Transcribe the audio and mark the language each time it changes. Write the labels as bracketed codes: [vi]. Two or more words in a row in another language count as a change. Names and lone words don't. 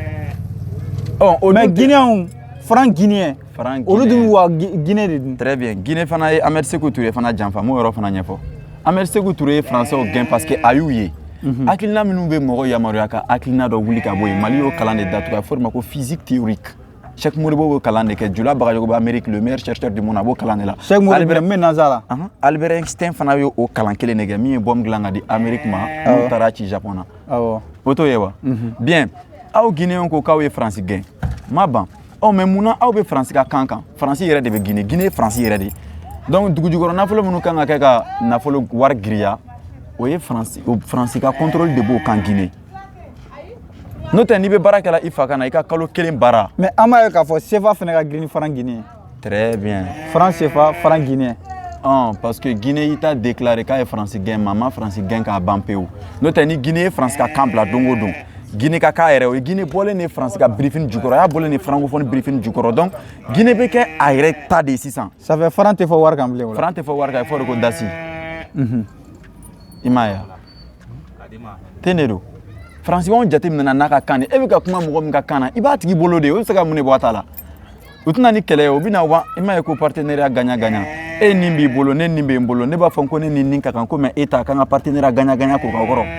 [fr] mais guinéen franc guinéen [bm] olu dun wa Guinée de dun [fr] très bien [bm] Guinée fana ye Ahmed Sékou Touré fana janfa m'o yɔrɔ fana ɲɛfɔ Ahmed Sékou Touré ye français gɛn parce que a y'u ye hakilina minnu bɛ mɔgɔ yamaruya ka hakilina dɔ wuli ka bɔ yen Mali y'o kalan de datugu a bɛ fɔ o de ma ko [fr] physique théorique [bm] Cheikh Modibo b'o kalan de kɛ Jula Bagayogo bɛ Amérique [fr] le meilleur chercheur du monde [bm] a b'o kalan de la Cheikh Modibo min nanzara Albert Einstein fana y'o kalan kelen de kɛ min ye bombe dilan ka di Amérique ma n'o taara ci Japon na o t'o ye wa bien aw Guinéen ko k'aw ye France gɛn ma ban mais munna aw bɛ France ka kan kan France yɛrɛ de bɛ Guinée Guinée ye France yɛrɛ de donc dugujukɔrɔ nafolo minnu kan ka kɛ ka nafolo wari giriya o ye France ka contrôle de b'o kan Guinée n'o tɛ n'i bɛ baara kɛla i fa kan na i ka kalo kelen baara mais an b'a ye k'a fɔ CFA fana ka girin ni [fr] franc guinéen très bien franc CFA franc guinéen parce que [bm] Guinée i t'a déclaré k'a ye France gɛn ma France gɛn k'a ban pewu n'o tɛ ni Guinée ye France ka kan bila don o don Guinée ka k'a yɛrɛ o ye Guinée bɔlen ni France ka briefing jukɔrɔ a y'a bɔlen ni francophone briefing jukɔrɔ donc Guinée bɛ kɛ a yɛrɛ ta de sisan [fr] ça fait franc tɛ fɔ wari kan bilen o la [bm] franc tɛ fɔ wari kan [fr] il faut [bm] de ko dasi i m'a ye ten de don France b'anw jateminɛ n'a ka kan de e bɛ ka kuma mɔgɔ min ka kan na i b'a tigi bolo de o bɛ se ka mun de bɔ a ta la o tɛna ni kɛlɛ ye o bɛ na wa i m'a ye ko [fr] partenariat gagnant-gagnant [bm] e nin b'i bolo ne nin bɛ n bolo ne b'a fɔ ko ne nin ka kan ko mais e ta kan ka [fr] partenariat gagnant-gagnant [bm] k'o k'aw kɔrɔ